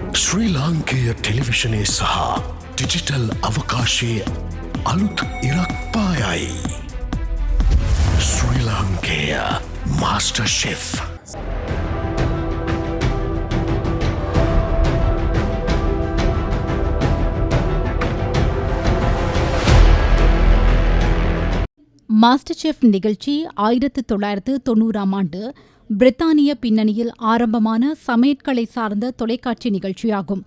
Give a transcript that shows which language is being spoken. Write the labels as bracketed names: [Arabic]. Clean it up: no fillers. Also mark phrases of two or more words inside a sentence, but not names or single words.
[Sinhala] ශ්‍රී ලාංකේය ටෙලිවිෂනයේ සහ ඩිජිටල් අවකාශයේ අලුත් ඉරක් පායයි. ශ්‍රී ලාංකේය මාස්ටර් ෂෙෆ්. [Tamil] மாஸ்டர் செஃப் நிகழ்ச்சி 1990ஆம் ஆண்டு பிரித்தானிய பின்னணியில் ஆரம்பமான சமையற்கலை சார்ந்த தொலைக்காட்சி நிகழ்ச்சியாகும்.